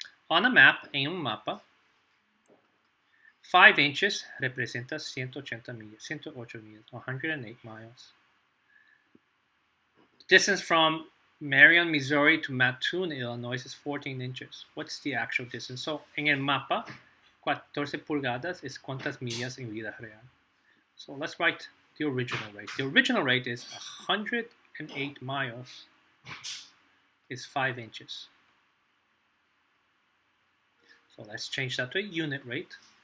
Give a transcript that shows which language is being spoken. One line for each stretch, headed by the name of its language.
English: On a map,
Spanish: en un mapa, 5 inches representa 108 millas, 108 miles.
English: Distance from Marion, Missouri to Mattoon, Illinois is 14 inches. What's the actual distance?
Spanish: So, en el mapa, 14 pulgadas es cuántas millas en vida real.
English: So, let's write the original rate. The original rate is 108 miles is 5 inches. So, let's change that to a unit rate.